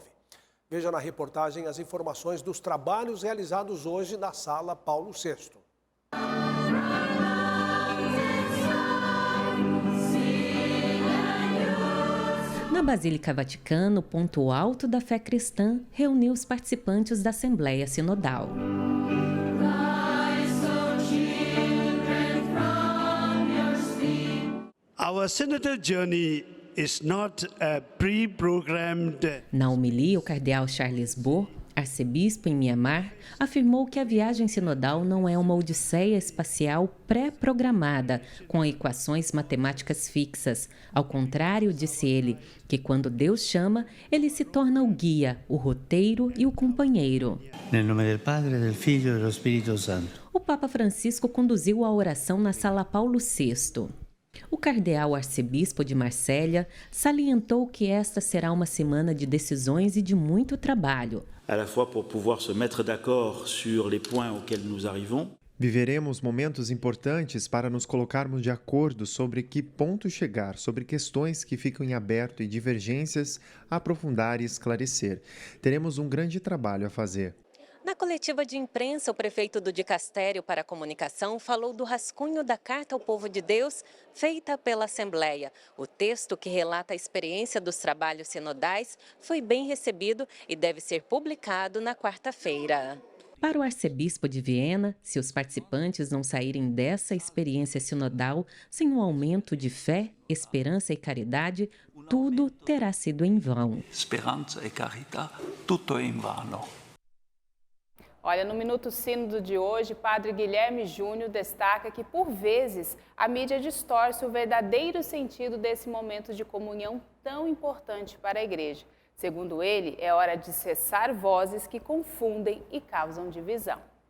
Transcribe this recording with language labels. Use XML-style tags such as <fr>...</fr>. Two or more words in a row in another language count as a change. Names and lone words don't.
<pt>Veja na reportagem as informações dos trabalhos realizados hoje na Sala Paulo VI. Na Basílica Vaticana, o ponto alto da fé cristã reuniu os participantes da Assembleia Sinodal.</pt> <en>Our synodal journey is not a pre-programmed.</en> <pt>Na homilia, o cardeal Charles Bo, arcebispo em Mianmar, afirmou que a viagem sinodal não é uma odisseia espacial pré-programada, com equações matemáticas fixas. Ao contrário, disse ele, que quando Deus chama, ele se torna o guia, o roteiro e o companheiro.</pt> <it>Nel nome del Padre, del Figlio e do Spirito Santo.</it> <pt>O Papa Francisco conduziu a oração na Sala Paulo VI. O cardeal arcebispo de Marsella salientou que esta será uma semana de decisões e de muito trabalho.</pt> <fr>À la fois pour pouvoir se mettre d'accord sur les points auxquels nous arrivons.</fr> <pt>Viveremos momentos importantes para nos colocarmos de acordo sobre que ponto chegar, sobre questões que ficam em aberto e divergências a aprofundar e esclarecer. Teremos um grande trabalho a fazer. Na coletiva de imprensa, o prefeito do Dicastério para a Comunicação falou do rascunho da Carta ao Povo de Deus feita pela Assembleia. O texto, que relata a experiência dos trabalhos sinodais, foi bem recebido e deve ser publicado na quarta-feira. Para o arcebispo de Viena, se os participantes não saírem dessa experiência sinodal sem um aumento de fé, esperança e caridade, tudo terá sido em vão.</pt> <it>Speranza e carità, tutto in vano.</it> <pt>Olha, no Minuto Sínodo de hoje, Padre Guilherme Júnior destaca que, por vezes, a mídia distorce o verdadeiro sentido desse momento de comunhão tão importante para a Igreja. Segundo ele, é hora de cessar vozes que confundem e causam divisão.</pt>